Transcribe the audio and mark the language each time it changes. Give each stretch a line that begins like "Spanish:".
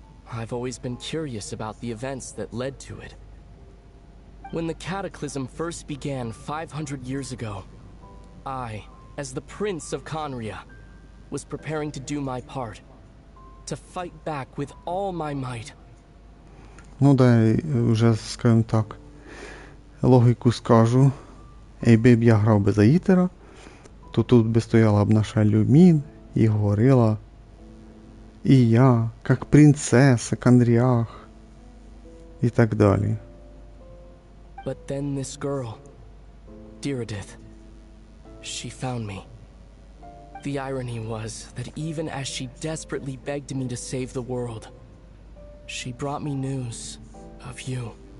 English: I've always been curious about the events that led to it. When the cataclysm first began 500 years ago, I, as the Prince of Conria, was preparing to do my part, to fight back with all my might.
Ukrainian: Ну да, вже, скажімо так, логіку скажу. Якби б я грав би за Ітера, то тут би стояла б наша Люмін і говорила: «І я, як принцеса Конрях».
Russian: и так далее.
English: But then this girl, Diridith, she found me. The irony was that even as she desperately begged me to save the world, she brought me news of you.